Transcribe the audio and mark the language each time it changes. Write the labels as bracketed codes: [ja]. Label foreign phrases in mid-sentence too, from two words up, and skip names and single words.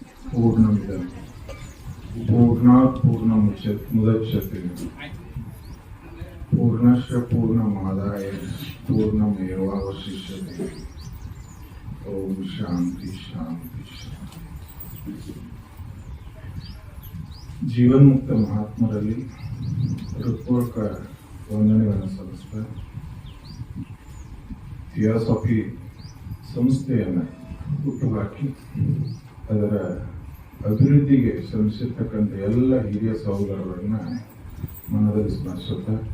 [sa] पूर्णमिदं पूर्णात् पूर्णमुदच्यते पूर्णस्य पूर्णमादाय पूर्णमेवावशिष्यते। ओम शांति शांति शांति। जीवन मुक्त [kn] ಮಹಾತ್ಮರಲ್ಲಿ ಹೃತ್ಪೂರ್ವಕ ವಂದನೆಗಳನ್ನು ಸಲ್ಲಿಸ್ತಾ ಥಿಯಾಸಫಿ ಸಂಸ್ಥೆಯನ್ನು ಹುಟ್ಟುಹಾಕಿ ಅದರ ಅಭಿವೃದ್ಧಿಗೆ ಶ್ರಮಿಸಿರ್ತಕ್ಕಂಥ ಎಲ್ಲ ಹಿರಿಯ ಸಹೋದರರನ್ನ ಮನದಲ್ಲಿ ಸ್ಮರಿಸುತ್ತಾ